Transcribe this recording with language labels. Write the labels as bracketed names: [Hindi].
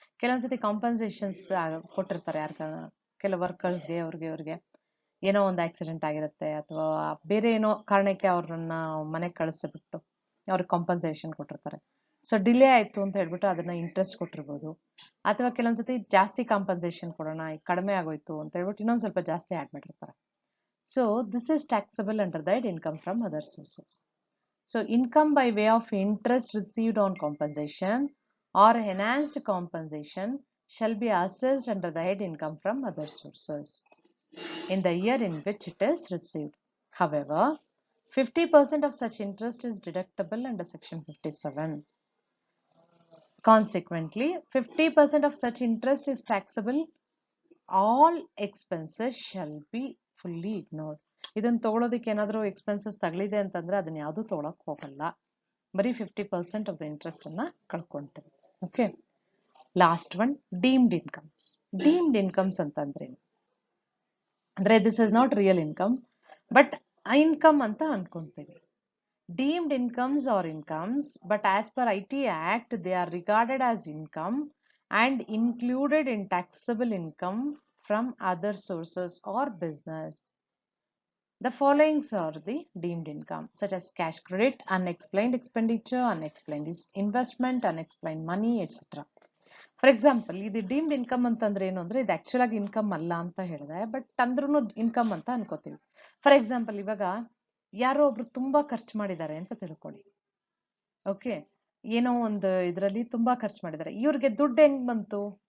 [Kannada] ಕೆಲವೊಂದ್ಸತಿ ಕಾಂಪನ್ಸೇಷನ್ಸ್ ಕೊಟ್ಟಿರ್ತಾರೆ ಕೆಲವು ವರ್ಕರ್ಸ್ಗೆ, ಅವ್ರಿಗೆ ಏನೋ ಒಂದು ಆಕ್ಸಿಡೆಂಟ್ ಆಗಿರುತ್ತೆ ಅಥವಾ ಬೇರೆ ಏನೋ ಕಾರಣಕ್ಕೆ ಅವ್ರನ್ನ ಮನೆಗೆ ಕಳಿಸ್ಬಿಟ್ಟು ಅವ್ರಿಗೆ ಕಾಂಪನ್ಸೇಷನ್ ಕೊಟ್ಟಿರ್ತಾರೆ. ಸೊ ಡಿಲೇ ಆಯಿತು ಅಂತ ಹೇಳ್ಬಿಟ್ಟು ಅದನ್ನ ಇಂಟ್ರೆಸ್ಟ್ ಕೊಟ್ಟಿರ್ಬೋದು. ಅಥವಾ ಕೆಲವೊಂದ್ಸತಿ ಜಾಸ್ತಿ ಕಾಂಪನ್ಸೇಷನ್ ಕೊಡೋಣ, ಕಡಿಮೆ ಆಗೋಯ್ತು ಅಂತ ಹೇಳ್ಬಿಟ್ಟು ಇನ್ನೊಂದು ಸ್ವಲ್ಪ ಜಾಸ್ತಿ ಆ್ಯಡ್ ಮಾಡಿರ್ತಾರೆ. [English] So this is taxable under that income from other sources. So income by way of interest received on compensation or enhanced compensation shall be assessed under the head income from other sources in the year in which it is received. However, 50% of such interest is deductible under section 57. Consequently, 50% of such interest is taxable. All expenses shall be fully ignored. [Kannada] ಇದನ್ನು ತಗೊಳ್ಳೋದಕ್ಕೆ ಏನಾದರೂ expenses ತಗಲಿದೆ ಅಂತಂದ್ರೆ ಅದನ್ನ ಯಾವುದು ತಗೊಳಕ್ ಹೋಗಲ್ಲ, ಬರೀ 50% [English] of the interest [Kannada] ಅನ್ನ ಕಳ್ಕೊಂತೀವಿ. [English] Okay, last one, deemed incomes. Deemed incomes [Kannada] ಅಂತಂದ್ರೆ ಅಂದ್ರೆ [English] this is not real income, but income [Kannada] ಅಂತ ಅನ್ಕೊಂತೀವಿ. [English] Deemed incomes or incomes, but as per IT Act, they are regarded as income and included in taxable income from other sources or business. The following are the deemed income, such as cash credit, unexplained expenditure, unexplained investment, unexplained money, etc. For example, [Kannada] ಇದು deemed income ಅಂತಂದ್ರೆ ಏನು ಅಂದ್ರೆ ಇದು actual ಆಗಿ income ಅಲ್ಲ ಅಂತ ಹೇಳಿದೆ, but ಅಂದ್ರೂ ಇನ್ಕಮ್ ಅಂತ ಅನ್ಕೋತೀವಿ. [English] for example, [Kannada] ಇವಾಗ ಯಾರೋ ಒಬ್ರು ತುಂಬಾ ಖರ್ಚು ಮಾಡಿದ್ದಾರೆ ಅಂತ ತಿಳ್ಕೊಳ್ಳಿ. ಓಕೆ, ಏನೋ ಒಂದು ಇದರಲ್ಲಿ ತುಂಬಾ ಖರ್ಚು ಮಾಡಿದ್ದಾರೆ. ಇವ್ರಿಗೆ ದುಡ್ಡು ಹೆಂಗ್ ಬಂತು?